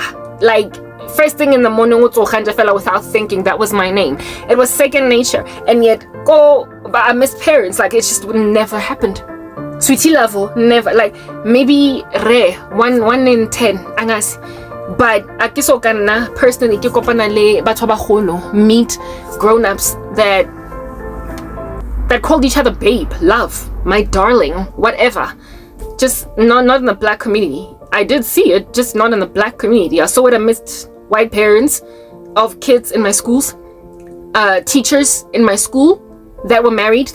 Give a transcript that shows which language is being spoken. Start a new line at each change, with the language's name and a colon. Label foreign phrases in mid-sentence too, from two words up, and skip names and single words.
English: Like first thing in the morning, without thinking, that was my name. It was second nature. And yet, I miss parents. Like it just would never happened. Sweetie level, never. Like maybe rare, one in 10, angas.
Tswana: But akiso kana personally ke kopana le batho ba bagolo,
English: meet grown-ups that called each other babe, love, my darling, whatever. Just not in the black community. I did see it, just not in the black community. I saw it amidst white parents of kids in my schools, teachers in my school that were married.